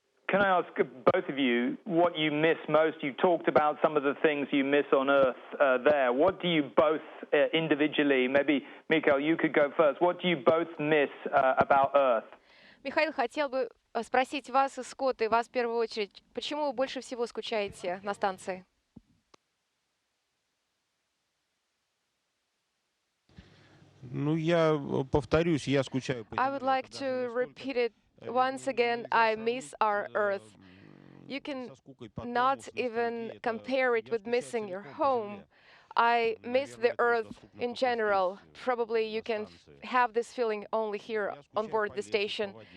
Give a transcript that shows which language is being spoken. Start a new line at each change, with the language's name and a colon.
English: Can I ask both of you what you miss most? You talked about some of the things you miss on Earth there. What do you both individually, maybe Mikhail, you could go first. What do you both miss about Earth?
Russian: Михаил, хотел бы спросить вас и Скотта, и вас в первую очередь, почему вы больше всего скучаете на станции? Ну, я повторюсь, я скучаю по Земле.
English: I would like to repeat it once again. I miss our Earth. You can not even compare it with missing your home. I miss the Earth in general. Probably you can have this feeling only here on board the station.